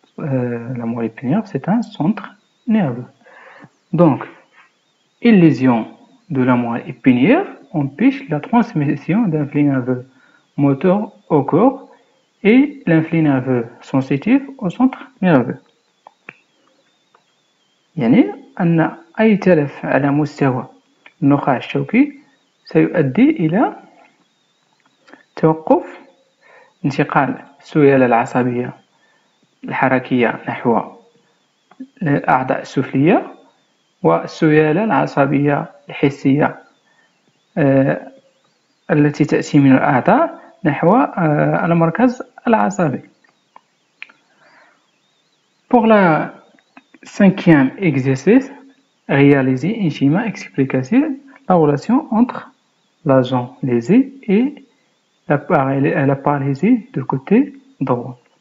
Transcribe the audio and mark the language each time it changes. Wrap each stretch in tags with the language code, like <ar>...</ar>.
<fr>La moelle épinière, c'est un centre nerveux. Donc, une lésion de la moelle épinière empêche la transmission d'influx nerveux moteur au corps et l'influx nerveux sensitif au centre nerveux.</fr> <ar>يعني أن أي تلف على مستوى النخاع الشوكي سيؤدي إلى توقف انتقال السيالة العصبية الحركية نحو الأعضاء السفلية والسيالة العصبية الحسية التي تأتي من الأعضاء نحو المركز العصبي.</ar> <fr>Pour le cinquième exercice, réaliser un schéma explicatif la relation entre la zone lésée et la paralysie du côté droit.</fr>